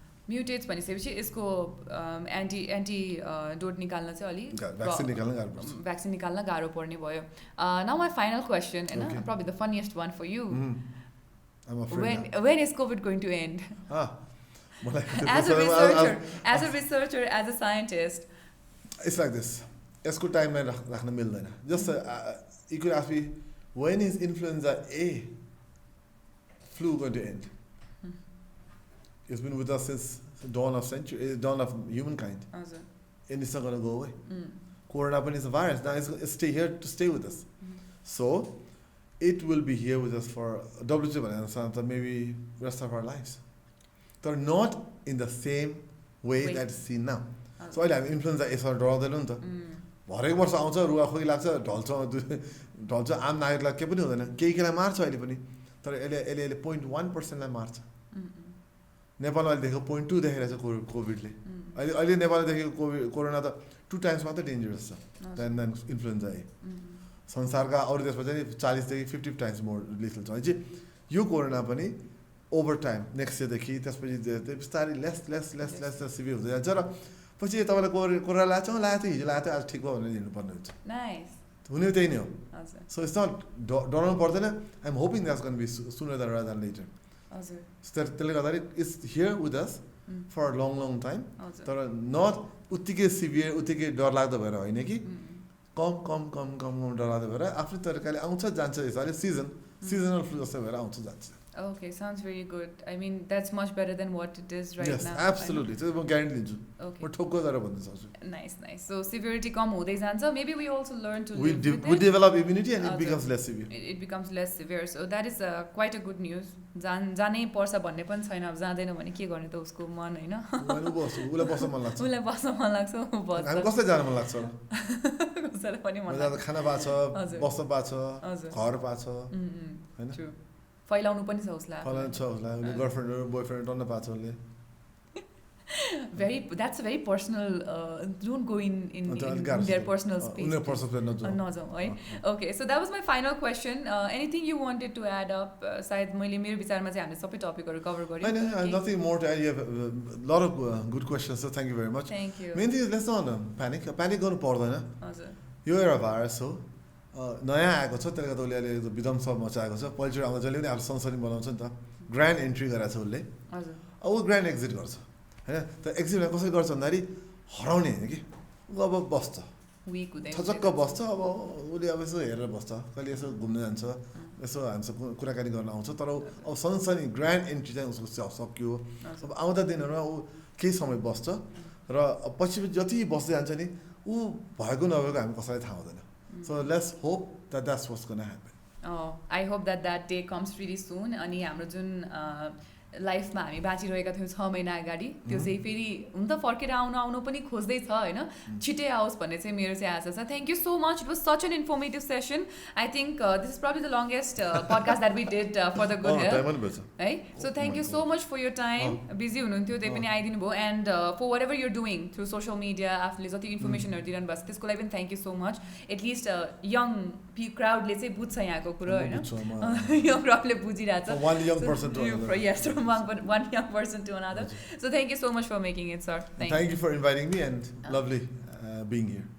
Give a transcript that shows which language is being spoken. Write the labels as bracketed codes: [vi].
[ne] म्युटेट्स भनिसकेपछि यसको anti dot निकाल्न चाहिँ अलि Vaccine निकाल्न गाह्रो पर्छ. भ्याक्सिन निकाल्न गाह्रो पर्ने भयो now my final question [en] Okay. होइन probably the funniest one for you I'm afraid now. when is COVID going to end [ne] मलाई [en] as a researcher as a scientist It's like this. [ne] यसको टाइममा राख्न मिल्दैन. [en] Just you could ask me, when is influenza A flu going to end? It's been with us since the dawn of humankind. [ne] हजुर [en] And it's not going to go away. Corona is a virus. Now it's stay here to stay with us. So it will be here with us for WHO maybe rest of our lives. They're not in the same way that it's seen now. [ne] So अहिले हामी influenza यसरी डराउँदैनौँ नि त. हरेक वर्ष आउँछ रुगाखोकी लाग्छ ढल्छ आम नागरिकलाई केही पनि हुँदैन केहीलाई मार्छ अहिले पनि तर यसले 0.1%लाई मार्छ. नेपालमा अहिले देखेको 0.2 देखेको छ कोभिडले. अहिले नेपालले देखेको कोरोना त 2 times मात्रै डेन्जरस छ देन इन्फ्लुएन्जा ए. संसारका अरू देशमा चाहिँ 40 देखि 50 [en] times more lethal [ne] छ. चाहिँ यो कोरोना पनि [en] over time next इयरदेखि [ne] त्यसपछि बिस्तारै [en] less severe [ne] हुँदै जान्छ र पछि तपाईँलाई कोरोना लाग्छ लाग्यो हिजो लाग्यो आज ठिक भयो भनेर हिँड्नुपर्ने हुन्छ. हुने त्यही नै हो. [en] so it's not [ne] डराउनु पर्दैन. [en] I am hoping that's gonna be sooner than rather than later. [ne] त्यसले गर्दाखेरि [en] It's here with us for long time. [ne] तर नट उत्तिकै सिभियर उत्तिकै डरलाग्दो भएर होइन कि कम डरलाग्दो भएर आफ्नै तरिकाले आउँछ जान्छ. यसरी सिजनल फ्लू जस्तो भएर आउँछ जान्छ. [en] Okay, sounds very good. I mean, that's much better than what it is right yes, now. Yes, absolutely. So, I guarantee you. Okay. [ne] म ठोक्क गरेर भन्न सक्छु. [en] Nice. [ne] So, severity कम हुँदै जान्छ. [en] Maybe we also learn to we live with we it. develop immunity and it becomes less severe. It becomes less severe. So, that is quite a good news. [ne] जानै पर्छ भन्ने पनि छैन. अब जाँदैन भने के गर्ने त उसको मन हैन. उलाई बस्न मन लाग्छ. उलाई बस्न मन लाग्छ. बस्छ. हामी कसलाई जान मन लाग्छ? कसैलाई पनि मन लाग्छ. खाना पाछ, बस्न पाछ, घर पाछ. हैन? फैलाउनु पनि छ उसलाई. उसले गर्लफ्रेन्ड बोयफ्रेन्ड टन्न पाछ उसले. [en] That's a very personal. Don't go in their personal space. [ne] नजाऊ है. [en] Okay, so that was my final question. Anything you wanted to add up? [ne] सायद मैले मेरो विचारमा चाहिँ हामीले सबै टपिकहरु कभर गर्यौं. [en] Nothing more to add. You have a lot of good questions, so thank you very much. Thank you. Main thing is let's not panic. [ne] Panic गर्नु पर्दैन. हजुर. यो एउटा भाइरस हो. नयाँ आएको छ त्यसले गर्दा उसले अहिले विध्वंस मचाएको छ. पहिलोचोटि आउँदा जहिले पनि आफ्नो संसदी बनाउँछ नि त. ग्रान्ड एन्ट्री गरेको छ उसले. हजुर. अब ऊ ग्रान्ड एक्जिट गर्छ. हैन त एक्जिट कसरी गर्छ भन्दाखेरि हराउने हैन कि ऊ अब बस्छ विक हुँदै छचक्क बस्छ. अब उसले अब यसो हेरेर बस्छ कहिले यसो घुम्न जान्छ यसो हामीसँग कुराकानी गर्न आउँछ. तर अब सनसनी ग्रान्ड एन्ट्री चाहिँ उसको सक्यो. अब आउँदा दिनहरूमा ऊ केही समय बस्छ र पछि जति बस्दै जान्छ नि ऊ भएको नभएको हामी कसैलाई थाहा हुँदैन. [en] So let's hope that that's what's going to happen. Oh, I hope that day comes really soon. [ne] अनि हाम्रो जुन लाइफमा हामी बाँचिरहेका थियौँ 6 महिना अगाडि त्यो चाहिँ फेरि हुन त फर्केर आउनु पनि खोज्दै छ हैन. छिटै आओस् भन्ने चाहिँ मेरो चाहिँ आशा छ. [en] Thank you so much. It was such an informative session. I think this is probably the longest podcast that we did for the good health. Right? So thank you so much for your time. Busy [ne] हुनुहुन्थ्यो त्यही पनि आइदिनु भयो [en] and for whatever you're doing through social media [ne] आफूले जति इन्फर्मेसनहरु दिइरहनु भएको छ त्यसको लागि पनि [en] thank you so much. At least young crowd [ne] ले चाहिँ बुझ्छ यहाँको कुरा हैन. Young crowdले बुझिरहेछ. [en] One young person to another. Yes, from one young person to another. So thank you so much for making it, sir. Thank you for inviting me and lovely being here.